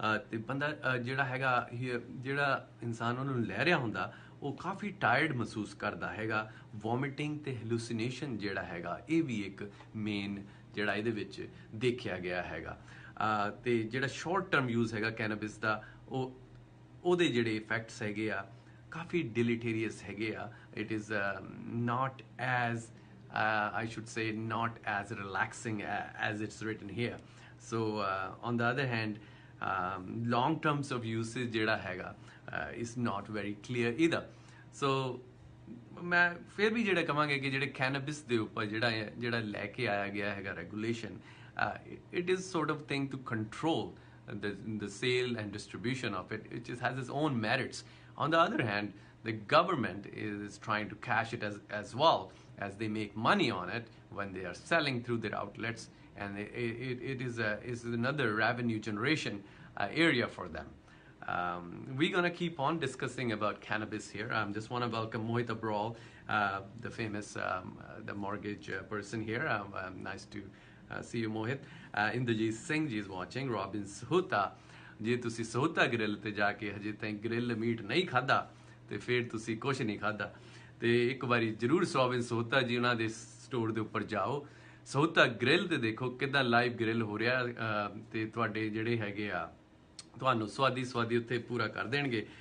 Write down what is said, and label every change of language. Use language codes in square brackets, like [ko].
[pa] ਤੇ ਬੰਦਾ ਜਿਹੜਾ ਹੈਗਾ ਜਿਹੜਾ ਇਨਸਾਨ ਉਹਨੂੰ ਲੈ ਰਿਹਾ ਹੁੰਦਾ ਉਹ ਕਾਫੀ ਟਾਇਰਡ ਮਹਿਸੂਸ ਕਰਦਾ ਹੈਗਾ। ਵੋਮਿਟਿੰਗ ਤੇ ਹੈਲੂਸੀਨੇਸ਼ਨ ਜਿਹੜਾ ਹੈਗਾ ਇਹ ਵੀ ਇੱਕ ਮੇਨ ਜਿਹੜਾ ਇਹਦੇ ਵਿੱਚ ਦੇਖਿਆ ਗਿਆ ਹੈਗਾ। ਤੇ ਜਿਹੜਾ ਸ਼ਾਰਟ ਟਰਮ ਯੂਜ਼ ਹੈਗਾ ਕੈਨੇਬਿਸ ਦਾ ਉਹਦੇ ਜਿਹੜੇ ਇਫੈਕਟਸ ਹੈਗੇ ਆ ਕਾਫੀ ਡਿਲੀਟੇਰੀਅਸ ਹੈਗੇ ਆ। [en] It is not as I should say not as relaxing as it's written here. So on the other hand, long terms of usage [pa] ਜਿਹੜਾ ਹੈਗਾ [en] is not very clear either. So [pa] ਮੈਂ ਫਿਰ ਵੀ ਜਿਹੜਾ ਕਹਾਂਗਾ ਕਿ ਜਿਹੜੇ ਕੈਨੇਬਿਸ ਦੇ ਉੱਪਰ ਜਿਹੜਾ ਲੈ ਕੇ ਆਇਆ ਗਿਆ ਹੈਗਾ regulation, [en] it is sort of thing to control the sale and distribution of it, which has its own merits. On the other hand, the government is trying to cash it as well, as they make money on it when they are selling through their outlets, and it is another revenue generation area for them. We're going to keep on discussing about cannabis here. I just want to welcome Mohit Abral, the famous the mortgage person here. Nice to see you, Mohit. Indrajit Singh ji is watching. [pa] Robin Sahuta, ਜੇ ਤੁਸੀਂ ਸਹੂਤਾ grill ਤੇ ਜਾ ਕੇ ਹਜੇ ਤਾਈਂ grill meat ਨਹੀਂ ਖਾਦਾ ਤੇ ਫਿਰ ਤੁਸੀਂ ਕੁਝ ਨਹੀਂ ਖਾਦਾ। ਤੇ ਇੱਕ ਵਾਰੀ ਜ਼ਰੂਰ ਰੋਬਿਨ ਸਹੂਤਾ ਜੀ ਉਹਨਾਂ ਦੇ ਸਟੋਰ ਦੇ ਉੱਪਰ ਜਾਓ, ਸਹੂਤਾ ਗ੍ਰਿਲ ਤੇ ਦੇਖੋ ਕਿੱਦਾਂ ਲਾਈਵ ਗ੍ਰਿਲ ਹੋ ਰਿਹਾ, ਤੇ ਤੁਹਾਡੇ ਜਿਹੜੇ ਹੈਗੇ ਆ ਤੁਹਾਨੂੰ ਸਵਾਦੀ ਉੱਥੇ ਪੂਰਾ ਕਰ ਦੇਣਗੇ।